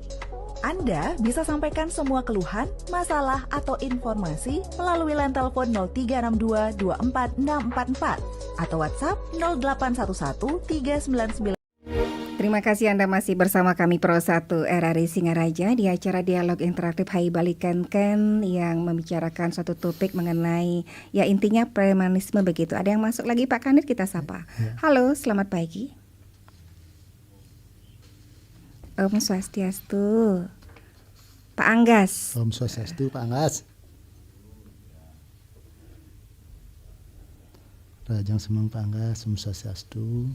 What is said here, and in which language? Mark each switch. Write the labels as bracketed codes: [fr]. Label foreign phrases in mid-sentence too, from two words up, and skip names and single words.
[id] Anda bisa sampaikan semua keluhan, masalah, atau informasi melalui line telepon 0362 24644 atau WhatsApp 0811 399. Terima kasih Anda masih bersama kami Pro 1 RRI Singaraja di acara Dialog Interaktif Hai Balikan Ken yang membicarakan suatu topik mengenai ya intinya premanisme begitu. Ada yang masuk lagi Pak Kanit, kita sapa. Halo, selamat pagi. [ban] Om Swastiastu. [id] Pak Anggas. [ban] Om Swastiastu, Pak Anggas. Rajang Semang Pak Anggas, Om Swastiastu.